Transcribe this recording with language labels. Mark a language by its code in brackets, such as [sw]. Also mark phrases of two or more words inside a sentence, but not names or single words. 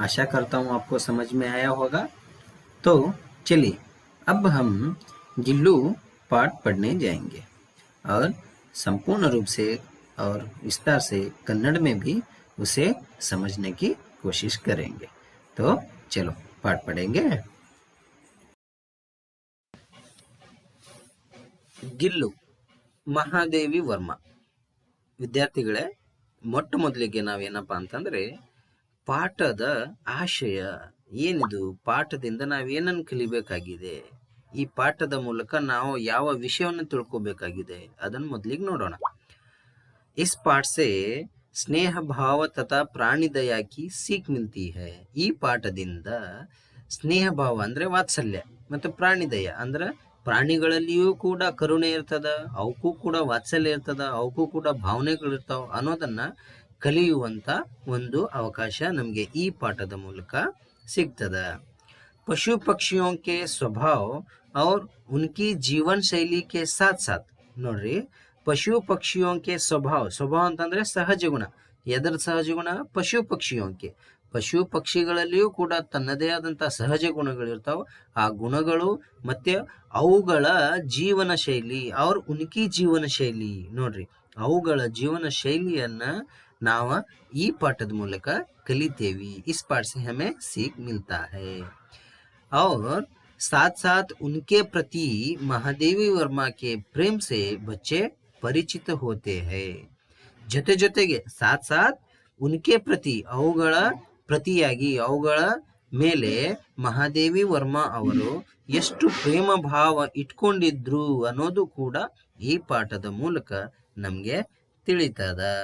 [hi] आशा करता हूँ आपको समझ में आया होगा। तो चलिए अब हम गिल्लू पाठ पढ़ने जाएंगे और संपूर्ण रूप से और विस्तार से कन्नड़ में भी उसे समझने की कोशिश करेंगे। तो चलो पाठ पढ़ेंगे। गिल्लू महादेवी वर्मा। [kn] ವಿದ್ಯಾರ್ಥಿಗಳೇ, ಮೊಟ್ಟ ಮೊದಲಿಗೆ ನಾವೇನಪ್ಪ ಅಂತಂದ್ರೆ ಪಾಠದ ಆಶಯ ಏನಿದು, ಪಾಠದಿಂದ ನಾವೇನನ್ನು ಕಲಿಬೇಕಾಗಿದೆ, ಈ ಪಾಠದ ಮೂಲಕ ನಾವು ಯಾವ ವಿಷಯವನ್ನು ತಿಳ್ಕೋಬೇಕಾಗಿದೆ ಅದನ್ನು ಮೊದಲಿಗೆ ನೋಡೋಣ। [hi] इस पाठ से स्नेह भाव तथा प्राणी दया की सीख मिलती है। [kn] ಈ ಪಾಠದಿಂದ ಸ್ನೇಹ ಭಾವ ಅಂದ್ರೆ ವಾತ್ಸಲ್ಯ ಮತ್ತು ಪ್ರಾಣಿ ದಯ ಅಂದ್ರೆ ಪ್ರಾಣಿಗಳಲ್ಲಿಯೂ ಕೂಡ ಕರುಣೆ ಇರ್ತದ, ಅವಕ್ಕೂ ಕೂಡ ವಾತ್ಸಲ್ಯ ಇರ್ತದ, ಅವಕ್ಕೂ ಕೂಡ ಭಾವನೆಗಳಿರ್ತಾವ ಅನ್ನೋದನ್ನ ಕಲಿಯುವಂತ ಒಂದು ಅವಕಾಶ ನಮಗೆ ಈ ಪಾಠದ ಮೂಲಕ ಸಿಗ್ತದ। [hi] पशु पक्षियों के स्वभाव और उनकी जीवन शैली के साथ साथ ನೋಡ್ರಿ, पशु पक्षियों के स्वभाव [kn] ಅಂತಂದ್ರೆ ಸಹಜ ಗುಣ। ಎದರ ಸಹಜ ಗುಣ? [hi] पशु पक्षियों के [kn] ಪಶು ಪಕ್ಷಿಗಳಲ್ಲಿಯೂ ಕೂಡ ತನ್ನದೇ ಆದಂತ ಸಹಜ ಗುಣಗಳಿರ್ತಾವ। ಆ ಗುಣಗಳು ಮತ್ತೆ ಅವುಗಳ ಜೀವನ ಶೈಲಿ [hi] और उनकी [kn] ಜೀವನ ಶೈಲಿ, ನೋಡ್ರಿ ಅವುಗಳ ಜೀವನ ಶೈಲಿಯನ್ನ ನಾವು ಈ ಪಾಠದ ಮೂಲಕ ಕಲಿತೇವಿ। [hi] इस पाठ से हमें सीख मिलता है और साथ साथ उनके प्रति महादेवी वर्मा के प्रेम से बच्चे परिचित होते हैं। [kn] ಜೊತೆ ಜೊತೆಗೆ [hi] साथ साथ उनके प्रति [kn] ಅವುಗಳ ಪ್ರತಿಯಾಗಿ ಅವುಗಳ ಮೇಲೆ ಮಹಾದೇವಿ ವರ್ಮಾ ಅವರು ಎಷ್ಟು ಪ್ರೇಮ ಭಾವ ಇಟ್ಕೊಂಡಿದ್ರು ಅನ್ನೋದು ಕೂಡ ಈ ಪಾಠದ ಮೂಲಕ ನಮಗೆ ತಿಳಿತದ।